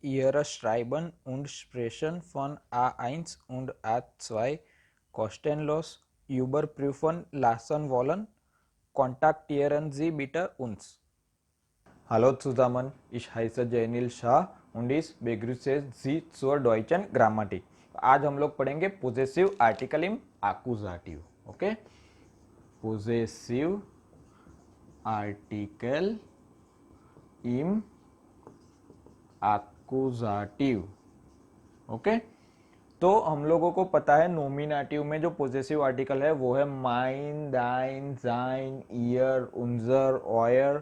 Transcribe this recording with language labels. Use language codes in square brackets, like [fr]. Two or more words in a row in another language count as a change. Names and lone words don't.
[de] frühere Schreiben und Sprechen von A1 und A2 kostenlos überprüfen lassen wollen, kontaktieren Sie bitte uns. Hallo zusammen, ich heiße जयनील शाह und ich begrüße Sie zur deutschen Grammatik। [hi] आज हम लोग पढ़ेंगे [de] Possessiv Artikel in Akkusativ. Okay, Possessiv Artikel in Akkusativ. [hi] ओके, तो हम लोगों को पता है नोमिनेटिव में जो [de] Possessiv Artikel [hi] है वो है [de] mein, dein, sein, ihr, unser, euer.